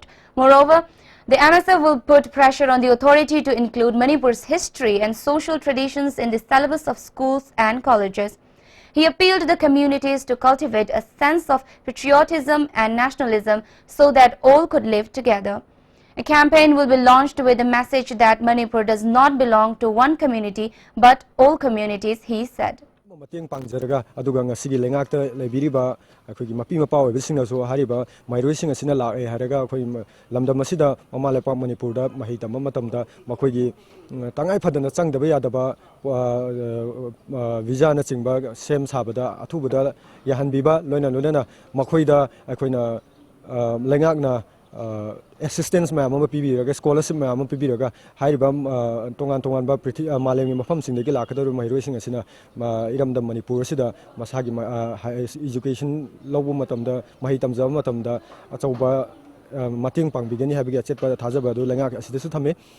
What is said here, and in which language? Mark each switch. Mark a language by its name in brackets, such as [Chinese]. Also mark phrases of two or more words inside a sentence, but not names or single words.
[English] Moreover, the MSF will put pressure on the authority to include Manipur's history and social traditions in the syllabus of schools and colleges. He appealed to the communities to cultivate a sense of patriotism and nationalism so that all could live together. A campaign will be launched with the message that Manipur does not belong to one community but all communities, he said. [Manipuri] Mating pangzaraga aduga ngasigi lengakta lebiriba akhoi mapi mapa oibising aso hariba mairoising asina la e haraga akhoi lamdam asida mama lepa manipur da mahi tamam matamda makhoi gi tangai phadana changdaba yadaba visa na chingba sem sabada athubada yahanbiba loina loina makhoi da akhoina lengakna assistance ma ama pibiraga scholarship ma ama pibiraga hariba tongan tongan ba malemi mafam sing degi lakadaru mairoi sing asina iramdam manipur sida masagi education lobu matamda mahi tamja matamda achauba mating pangbigani habigi achetpa thajaba du lenga asidasu thame.